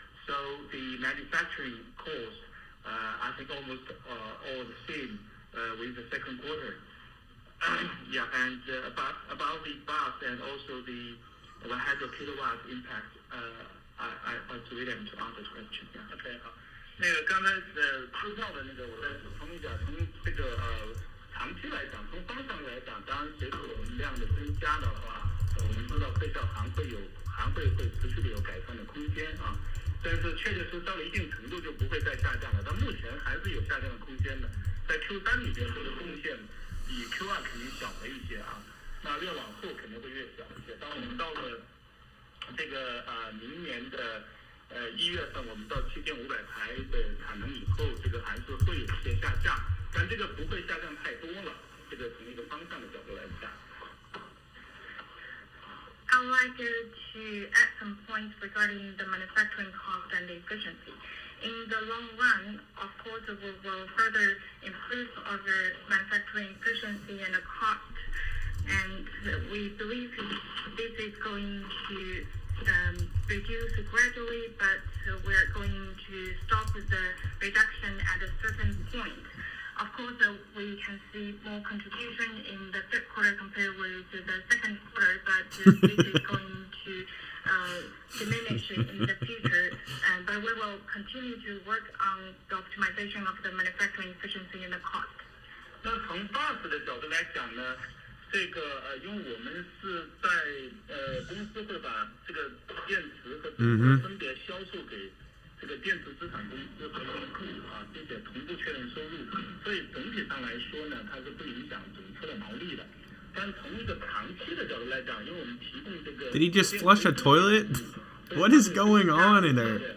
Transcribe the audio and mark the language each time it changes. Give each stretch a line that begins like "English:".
English: So the manufacturing cost, I think almost all the same with the second quarter. Yeah, and about the bus and also the 100 kilowatt impact, I ask William to answer the question. Yeah.
Chinese: OK 好，那个刚才支票的那个，我再补充一点，从这个长期来讲，从方向来讲，当然随着我们量的增加的话，我们知道配套还会持续的有改善的空间啊。但是确确实到了一定程度就不会再下降了，但目前还是有下降的空间的。在 Q3 里边，这个贡献比 Q2 肯定小了一些啊，那越往后肯定会越小一些。当我们到了这个明年的1月份，我们到7500台的产能以后，这个还是会有一些下降，但这个不会下降太多了。这个从一个方向的角度来讲。
English: I would like to add some points regarding the manufacturing cost and efficiency. In the long run, of course, we will further improve our manufacturing efficiency and the cost. And we believe this is going to reduce gradually, but we're going to stop the reduction at a certain point. Of course, we can see more contribution in the third quarter compared with the second quarter, but this is going to diminish in the future. But we will continue to work on the optimization of the manufacturing efficiency and the cost.
Chinese: 那从 bus 的角度来讲呢，这个因为我们是在公司会把这个电池和分别销售给这个电子资产公司和用户并且同步确认收入，所以整体上来说呢，它是不影响整车的毛利的。但从一个长期的角度来讲，因为我们提供这个
English: Did he just flush a toilet? What is going on in there?